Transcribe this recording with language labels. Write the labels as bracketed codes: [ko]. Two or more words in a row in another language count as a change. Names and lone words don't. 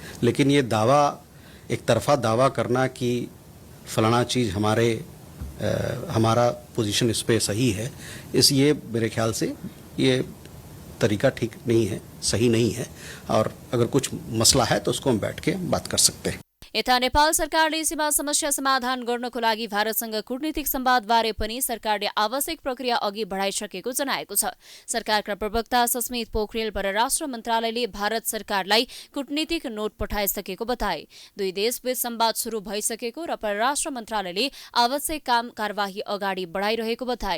[hi] लेकिन ये दावा, एक तरफा दावा करना कि फलाना चीज़ हमारा पोजीशन इस पे सही है, ये मेरे ख्याल से ये तरीका ठीक नहीं है, सही नहीं है। और अगर कुछ मसला है तो उसको हम बैठ के बात कर सकते हैं। [ne] यता नेपाल सरकारले सीमा समस्या समाधान गर्नको लागि भारतसँग कूटनीतिक संवादबारे पनि सरकारले आवश्यक प्रक्रिया अघि बढाइसकेको जनाएको छ। सरकारका प्रवक्ता सस्मित पोखरेल परराष्ट्र मन्त्रालयले भारत सरकारलाई कूटनीतिक नोट पठाइसकेको बताए। दुई देशबीच संवाद शुरू भइसकेको र परराष्ट्र मन्त्रालयले आवश्यक काम कारवाही अगाडि बढाइरहेको बताए।